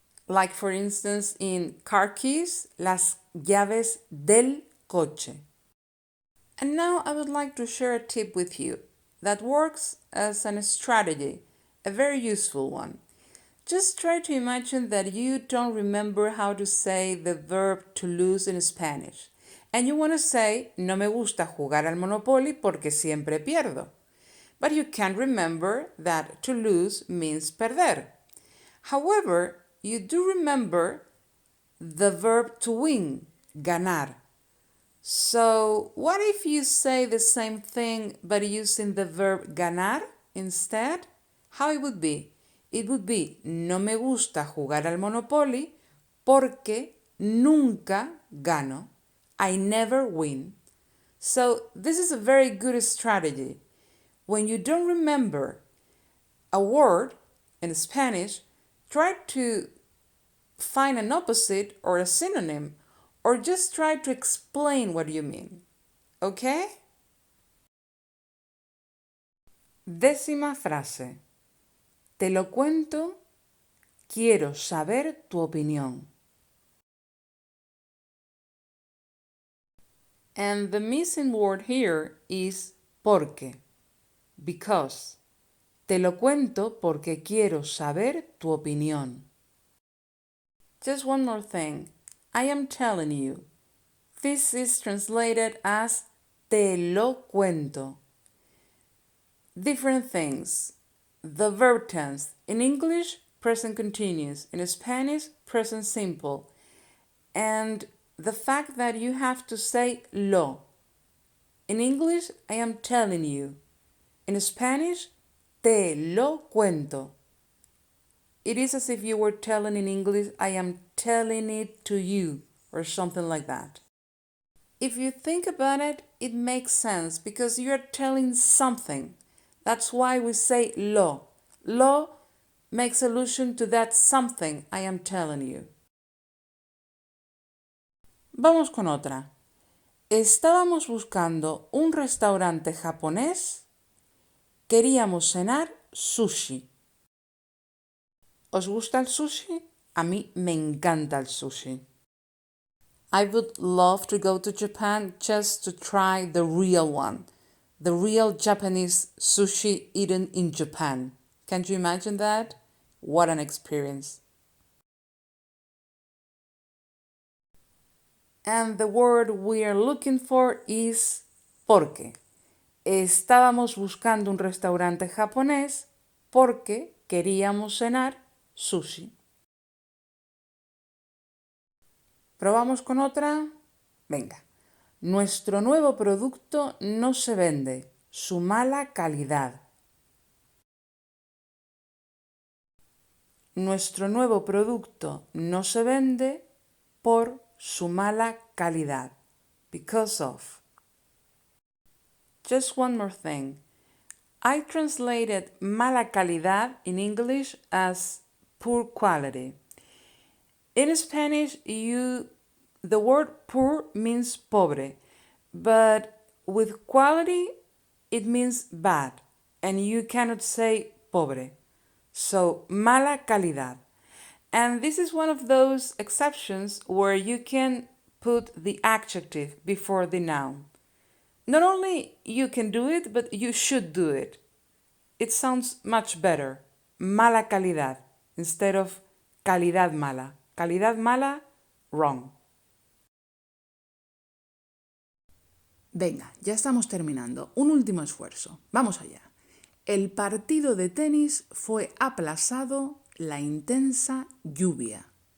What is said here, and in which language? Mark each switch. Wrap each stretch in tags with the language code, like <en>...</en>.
<en>Like for instance in car keys,</en> <es>las llaves del coche.</es> <en>And now I would like to share a tip with you that works as a strategy, a very useful one. Just try to imagine that you don't remember how to say the verb to lose in Spanish. And you want to say,</en> <es>no me gusta jugar al Monopoly porque siempre pierdo.</es> <en>But you can't remember that to lose means perder. However, you do remember the verb to win, ganar. So, what if you say the same thing but using the verb ganar instead? How it would be? It would be,</en> <es>no me gusta jugar al Monopoly porque nunca gano.</es> <en>I never win. So, this is a very good strategy. When you don't remember a word in Spanish, try to find an opposite or a synonym, or just try to explain what you mean.</en> <es>¿Ok? Décima frase. Te lo cuento, quiero saber tu opinión.</es> <en>And the missing word here is porque, because.</en> <es>Te lo cuento porque quiero saber tu opinión.</es> <en>Just one more thing. I am telling you. This is translated as</en> <es>te lo cuento.</es> <en>Different things. The verb tense. In English, present continuous. In Spanish, present simple. And the fact that you have to say lo. In English, I am telling you. In Spanish,</en> <es>te lo cuento.</es> <en>It is as if you were telling in English, I am telling it to you, or something like that. If you think about it, it makes sense because you're telling something. That's why we say lo. Lo makes allusion to that something I am telling you.</en> <es>Vamos con otra. Estábamos buscando un restaurante japonés. Queríamos cenar sushi. ¿Os gusta el sushi? A mí me encanta el sushi.</es> <en>I would love to go to Japan just to try the real one. The real Japanese sushi eaten in Japan. Can you imagine that? What an experience. And the word we are looking for is porque.</en> <es>Estábamos buscando un restaurante japonés porque queríamos cenar sushi. ¿Probamos con otra? Venga. Nuestro nuevo producto no se vende, su mala calidad. Nuestro nuevo producto no se vende por su mala calidad.</es> <en>Because of. Just one more thing. I translated</en> <es>mala calidad</es> <en>in English as poor quality. In Spanish, the word poor means pobre, but with quality, it means bad, and you cannot say pobre. So,</en> <es>mala calidad.</es> <en>And this is one of those exceptions where you can put the adjective before the noun. Not only you can do it, but you should do it. It sounds much better.</en> <es>Mala calidad</es> <en>instead of</en> <es>calidad mala. Calidad mala,</es> <en>wrong.</en> <es>Venga, ya estamos terminando. Un último esfuerzo. Vamos allá. El partido de tenis fue aplazado la intensa lluvia.</es>